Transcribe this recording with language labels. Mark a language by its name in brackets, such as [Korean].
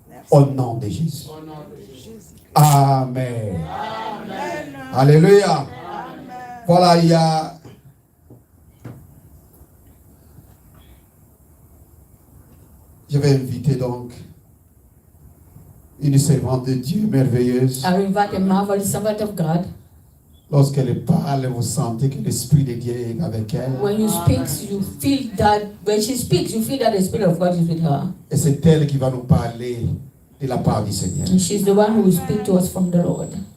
[French] Au nom de Jésus. Amen. Alléluia. Voilà, il y a... Je vais inviter donc une servante de Dieu merveilleuse. [English] I invite a marvelous servant of God. [French] Lorsqu'elle parle, vous sentez que l'Esprit de Dieu est avec elle. [English] When you speak, you feel that, when she speaks, you feel that the Spirit of God is with her. [French] Et c'est elle qui va nous parler de la part du Seigneur. [English] And she's the one who will speak to us from the Lord.